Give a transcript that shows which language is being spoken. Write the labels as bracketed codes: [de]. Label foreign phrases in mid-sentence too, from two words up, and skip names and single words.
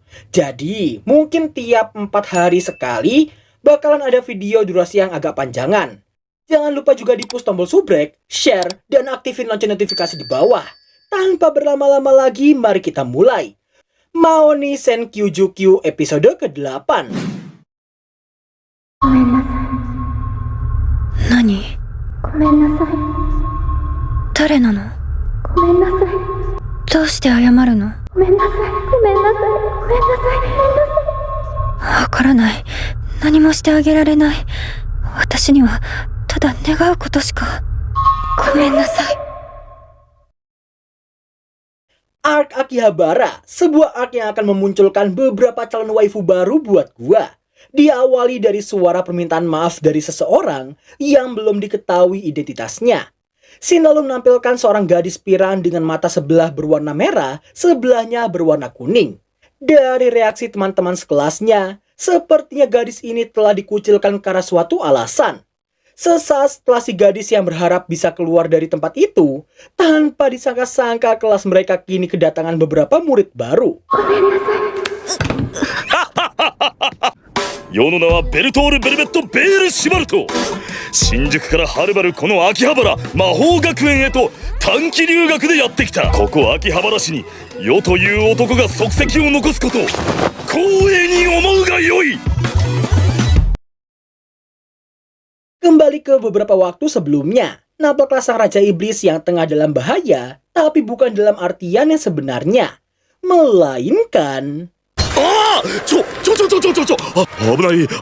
[id] Jadi mungkin tiap 4 hari sekali bakalan ada video durasi yang agak panjangan. Jangan lupa juga di push tombol subrek, share, dan aktifin lonceng notifikasi di bawah. Tanpa berlama-lama lagi, mari kita mulai. Maoni Senkyuju episode ke-8. [ja] Nani? ごめんなさい。誰なの？ごめんなさい。どうして謝るの？ごめんなさい。ごめんなさい。ごめんなさい。ごめんなさい。わからない。何もしてあげられない。私にはただ願うことしか。ごめんなさい。 [id] Arc Akihabara, sebuah arc yang akan memunculkan beberapa calon waifu baru buat gua. Diawali dari suara permintaan maaf dari seseorang yang belum diketahui identitasnya. Scene lalu menampilkan seorang gadis pirang dengan mata sebelah berwarna merah, sebelahnya berwarna kuning. Dari reaksi teman-teman sekelasnya, sepertinya gadis ini telah dikucilkan karena suatu alasan. Sesaat setelah si gadis yang berharap bisa keluar dari tempat itu, tanpa disangka-sangka kelas mereka kini kedatangan beberapa murid baru. [ja] 世の名はベルトール・ベルベット・ベール・シュバルト。新宿からはるばるこの秋葉原魔法学園へと短期留学でやってきた。ここ秋葉原市に世という男が足跡を残すこと光栄に思うがよい。 [id] Kembali ke beberapa waktu sebelumnya, nampaklah sang Raja Iblis yang tengah dalam bahaya, tapi bukan dalam artian yang sebenarnya, melainkan... [ja] Ah! Abunai.